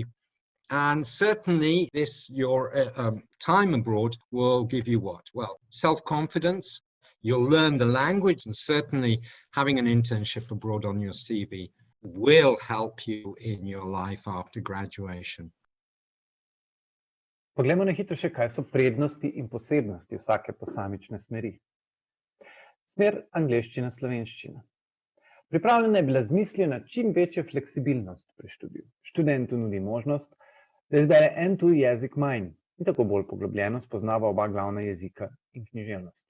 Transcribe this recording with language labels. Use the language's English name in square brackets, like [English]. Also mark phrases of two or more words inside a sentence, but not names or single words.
[English] And certainly your time abroad will give you what? Well, self-confidence, you'll learn the language, and certainly having an internship abroad on your CV will help you in your life after graduation. [Slovenian] Poglejmo na hitro še, kaj so prednosti in posebnosti vsake posamične smeri. Smer angleščina-slovenščina. Pripravljena je bila z mislijo na čim večjo fleksibilnost pri študiju. Študentu nudi možnost, da izbere en tuj jezik manj in tako bolj poglobljeno spoznava oba glavna jezika in književnosti.